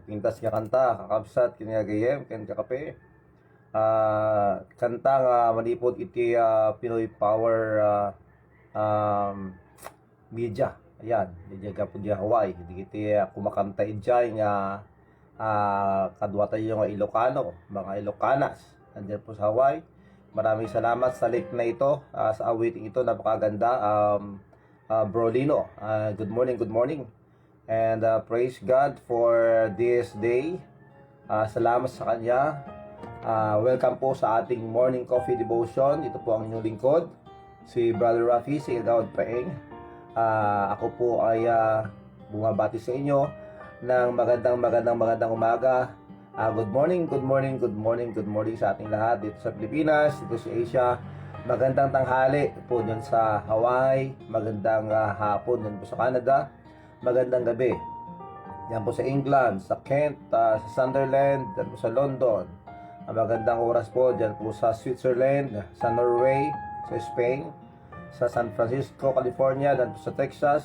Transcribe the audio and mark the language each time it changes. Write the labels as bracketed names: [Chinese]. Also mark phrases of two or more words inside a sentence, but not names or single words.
[Iloko] alas nga kanta, kakabsat, kinagayem, ken kakape. Kanta nga manipod iti Pinoy Power um, media. [Filipino] Ayan, media ka po di Hawaii. [Iloko] Hindi kiti kumakanta ijay nga kadwa tayo nga Ilocano, [Filipino] mga Ilocanas. Nandiyan po sa Hawaii. Maraming salamat sa link na ito, sa awiting ito, napakaganda. [English] Bro Lino, good morning, good morning. And praise God for this day. [Filipino] Salamat sa Kanya. Welcome po sa ating [English] morning coffee devotion. [Filipino] Ito po ang inyong lingkod, si Brother Rafi, si Gawad Paeng. Ako po ay bumabati sa inyo ng magandang umaga. [English] Good morning, good morning, good morning, good morning [Filipino] sa ating lahat dito sa Pilipinas, dito sa Asia. Magandang tanghali po dyan sa Hawaii. Magandang hapon dyan po sa Canada. Magandang gabi yan po sa England, sa Kent, sa Sunderland, dyan po sa London. Magandang oras po dyan po sa Switzerland, sa Norway, sa Spain, sa San Francisco, California, dyan po sa Texas.